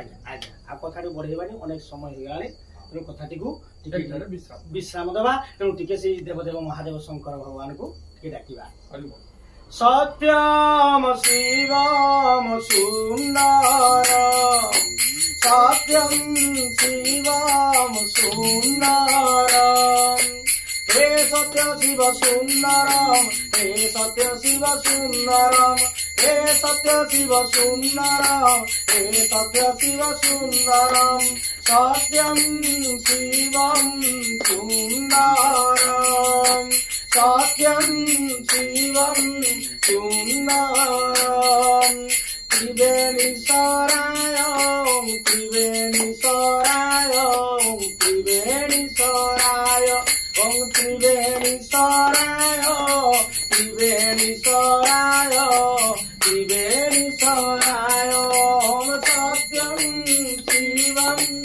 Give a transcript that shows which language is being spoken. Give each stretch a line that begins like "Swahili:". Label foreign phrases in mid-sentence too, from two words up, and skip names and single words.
Odia: ଆଉ କଥାଟି ବଢେଇବାନି ଅନେକ ସମୟ ହେଇଗଲାଣି ତେଣୁ କଥାଟିକୁ ଟିକେ ବିଶ୍ରାମ ଦେବା ତେଣୁ ଟିକେ ସେଇ ଦେବଦେବ ମହାଦେବ ଶଙ୍କର ଭଗବାନଙ୍କୁ ଟିକେ ଡାକିବା
Hindi: सत्यम शिवम सुंदर सत्यम शिवम सुंदर हे सत्य शिव सुंदरम हे सत्य शिव सुंदरम हे सत्य शिव सुंदरम हे सत्य शिव सुंदरम सत्यम शिवम सुंदरम सत्यम शिवम सुंदरम त्रिवेणी सराय त्रिवेणी सराय त्रिवेणी सराय ओम त्रिवेणी सराय त्रिवेणी सराय त्रिवेणी सराय ओम सत्यम शिवम